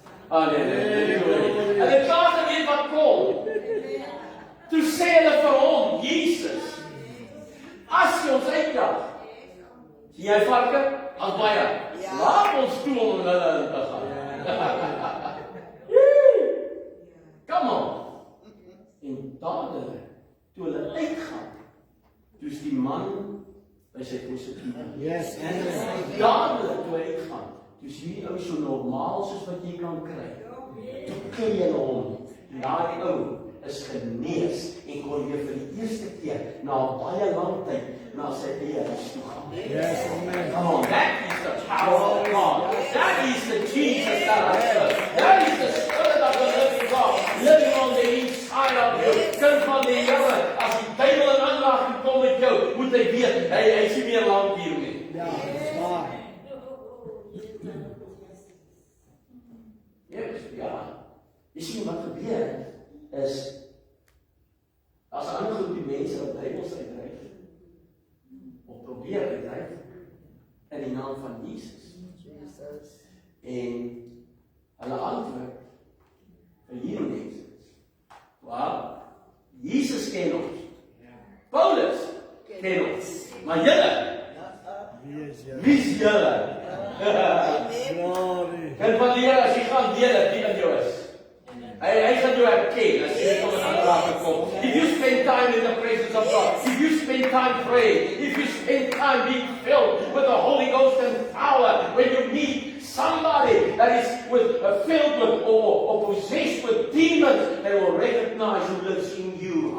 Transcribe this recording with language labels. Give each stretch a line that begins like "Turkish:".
Afrikaans: Hulle het klaar geweet wat kom. Toe sê hulle vir hom, Jesus, as jy ons uithaal, sien jy varke? As baie. Laat ons toe om hulle in te gaan.
English: Come on.
Afrikaans: En dadelik, toe hulle uitgaan, toe is die man by sy positieve.
English: Yes, amen.
Afrikaans: Dadelik toe hy uitgaan, toe is hierdie ou so normaal soos wat jy kan kry. Toe ken jy hom. Daai ou is genees en kon weer vir die eerste keer na baie lang tyd na sy eie huis toe gaan.
English: Yes, amen. Come on, that is the power of God. That is the Jesus that I serve. That is the Spirit of the living God living on the inside of you.
Afrikaans: Kind van die Here, as die duiwel in aanraking kom met jou, moet hy weet, hy is nie meer lank hier nie. Ja, dis waar. Ja. Jy sien wat gebeur is, as ander groep die mense wat duiwels uitdryf, of probeer uitdryf, in die naam van Jesus. En hulle antwoord vir hierdie mense. Waar? Jesus ken ons. Paulus ken ons. Maar julle, wie is julle?
English: Glory.
Afrikaans: En van die Here, as jy gaan deel wie in jou is. Hy gaan jou herken as jy tot 'n aanraking kom.
English: If you spend time in the presence of God, if you spend time praying, if you spend time being filled with the Holy Ghost and power, when you meet somebody that is filled with or possessed with demons, they will recognize who lives in you.